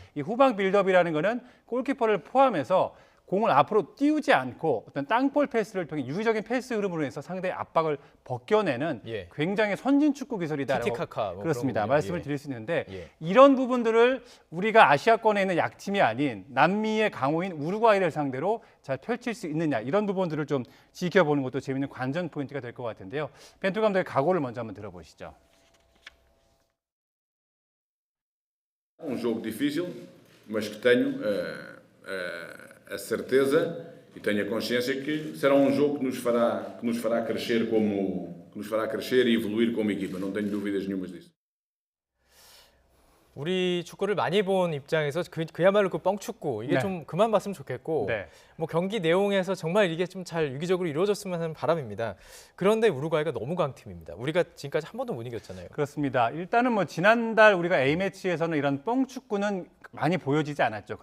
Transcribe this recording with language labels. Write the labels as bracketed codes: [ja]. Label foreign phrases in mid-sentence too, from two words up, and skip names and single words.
[ko] 이 후방 빌드업이라는 거는 골키퍼를 포함해서 공을 앞으로 띄우지 않고 어떤 땅볼 패스를 통해 유기적인 패스 흐름으로 해서 상대의 압박을 벗겨내는 굉장히 선진 축구 기술이다라고 티티카카 그렇습니다. 말씀을 드릴 수 있는데 이런 부분들을 우리가 아시아권에 있는 약팀이 아닌 남미의 강호인 우루과이를 상대로 잘 펼칠 수 있느냐 이런 부분들을 좀 지켜보는 것도 재미있는 관전 포인트가 될 것 같은데요. 벤투 감독의 각오를 먼저 한번 들어보시죠. [pt] jogo difícil, mas que tenho a certeza e tenho a consciência que será jogo que nos fará crescer e evoluir como equipa. Não tenho dúvidas nenhumas disso. [ko] 우리 축구를 많이 본 입장에서 그야말로 그 뻥축구 이게 좀 그만 봤으면 좋겠고 경기 내용에서 정말 이게 좀 잘 유기적으로 이루어졌으면 하는 바람입니다. 그런데 우루과이가 너무 강팀입니다. 우리가 지금까지 한 번도 못 이겼잖아요. 그렇습니다. 일단은 지난달 우리가 A매치에서는 이런 뻥축구는 많이 보여지지 않았죠.